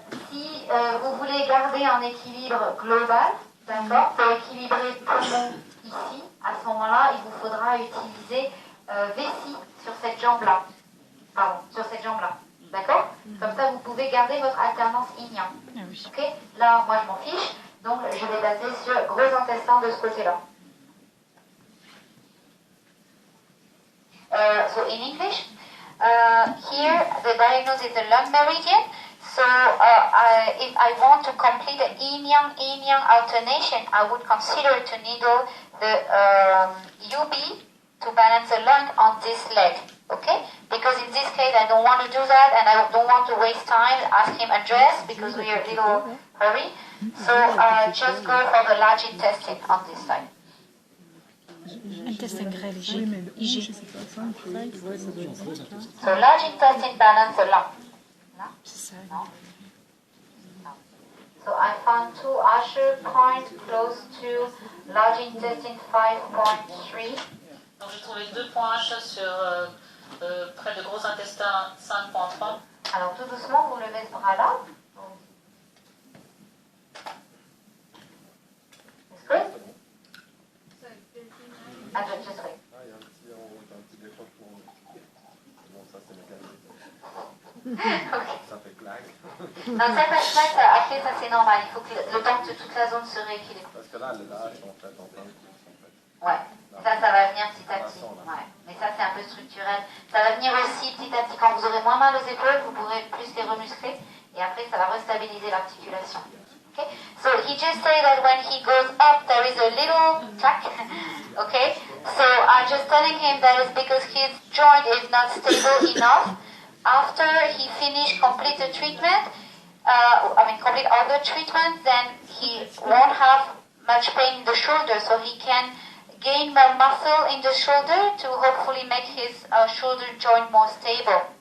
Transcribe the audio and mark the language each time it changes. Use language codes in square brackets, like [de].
[fr] Si vous voulez garder un équilibre global, d'accord, pour équilibrer poumon ici, à ce moment-là, il vous faudra utiliser vessie sur cette jambe-là. Pardon, sur cette jambe-là. D'accord? Comme ça, vous pouvez garder votre alternance yin-yang. Ok? Là, moi, je m'en fiche. Donc, je vais baser sur gros intestin de ce côté-là. [en] So in English, here the diagnosis is the lung meridian. So if I want to complete the yin-yang alternation, I would consider to needle the UB to balance the lung on this leg. Okay? Because in this case, I don't want to do that, and I don't want to waste time asking him address because we are a little hurry. So just go for the large intestine on this side. [fr] Intestin grêle, IG. [en] So large intestine balance the lung. No? No? No. So I found 2 Usher points close to large intestine 5.3. [fr] Donc j'ai trouvé 2 points H sur près de gros intestin 5.3. Alors tout doucement, vous levez ce bras-là. [en] It's good? Ah, just wait. [fr] Ah, il y a un petit décrochement. Bon, ça c'est mécanique. [en] Okay. [fr] Ça fait claque. Non, après ça c'est normal, il faut que le temps que toute la zone se rééquilibre. Parce que là, les lâches sont faites en plein de courses, en fait. Ouais, ça va venir petit à petit. Ouais. Mais ça c'est un peu structurel. Ça va venir aussi petit à petit, quand vous aurez moins mal aux épaules, vous pourrez plus les remuscler et après ça va restabiliser l'articulation. [en] Okay? So he just said that when he goes up there is a little track. Okay? So I'm just telling him that it's because his joint is not stable enough. After he finished complete the treatment, complete all the treatment, then he won't have much pain in the shoulder, so he can gain more muscle in the shoulder to hopefully make his shoulder joint more stable.